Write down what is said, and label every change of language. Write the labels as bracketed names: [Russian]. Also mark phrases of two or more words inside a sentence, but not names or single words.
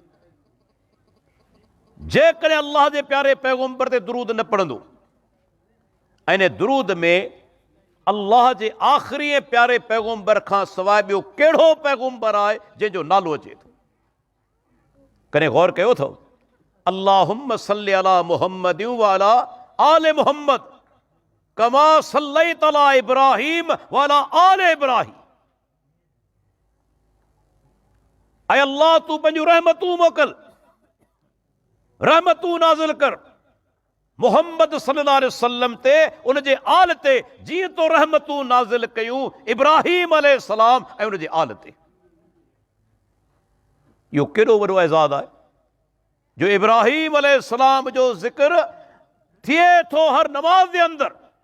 [Sindhi] जेकॾहिं अल्लाह जे प्यारे पैगुंबर ते दुरूद न पढ़ंदो, ऐं इन दुरूद में अल्लाह जे आख़िरी प्यारे पैगुंबर खां सवाइ ॿियो कहिड़ो पैगुंबर आहे जंहिंजो नालो अचे थो? कॾहिं गौर कयो अथव? [Arabic] اللهم صل على محمد وعلى آل محمد كما صليت على إبراهيم وعلى آل إبراهيم. [Sindhi] ऐं अल्लाह तूं पंहिंजूं रहमतूं मोकिल, रहमतूं नाज़िल कर मुहम्मद [Arabic] صلى الله عليه وسلم [Sindhi] ते, उन जे आल ते, जीअं तो रहमतूं नाज़िल कयूं इब्राहीम अलैहिस्सलाम ऐं उन जे आल ते। इहो केॾो वॾो एज़ाज़ आहे जो इब्राहीम अलैहिस्सलाम जो ज़िक्र थिए थो हर नमाज़ जे अंदरि।